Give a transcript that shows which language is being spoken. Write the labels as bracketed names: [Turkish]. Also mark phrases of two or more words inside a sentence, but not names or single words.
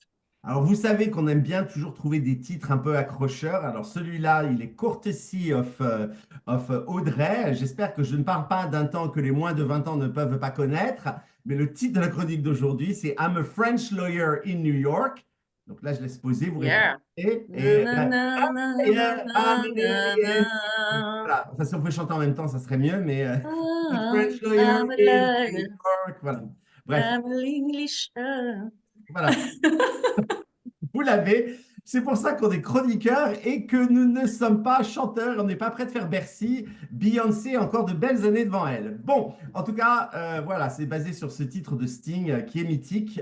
[French] Alors, vous savez qu'on aime bien toujours trouver des titres un peu accrocheurs. Alors, celui-là, il est [English] Courtesy of Audrey. [French] J'espère que je ne parle pas d'un temps que les moins de 20 ans ne peuvent pas connaître. Mais le titre de la chronique d'aujourd'hui, c'est [English] I'm a French lawyer in New York. [French] Donc là, je laisse poser, vous répondez. [English] Yeah. [French] Et, Na, na, na, [English] yeah, na, na, na. [French] voilà. Enfin, si on pouvait chanter en même temps, ça serait mieux. [English] Mais a French lawyer I'm a in New liar. York. [French] Voilà. Bref, [English] I'm a English. [French] voilà. Vous l'avez. C'est pour ça qu'on est chroniqueurs et que nous ne sommes pas chanteurs. On n'est pas prêt de faire Bercy. Beyoncé a encore de belles années devant elle. Bon, en tout cas, voilà, c'est basé sur ce titre de Sting qui est mythique.